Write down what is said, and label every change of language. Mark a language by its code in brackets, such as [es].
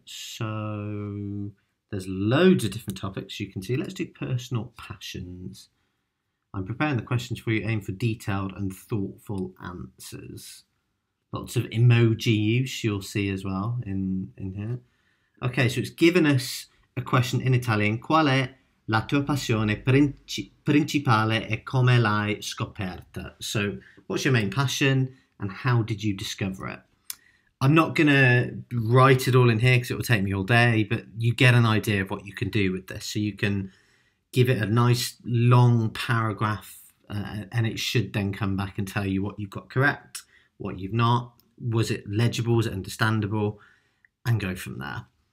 [en] So there's loads of different topics you can see. Let's do personal passions. I'm preparing the questions for you, aim for detailed and thoughtful answers. Lots of emoji use you'll see as well in here. Okay, so it's given us a question in Italian. [it] Qual è la tua passione principale e come l'hai scoperta? [en] So what's your main passion and how did you discover it? I'm not going to write it all in here because it will take me all day, but you get an idea of what you can do with this. So you can give it a nice long paragraph and it should then come back and tell you what you've got correct, what you've not, was it legible, was it understandable, and go from there.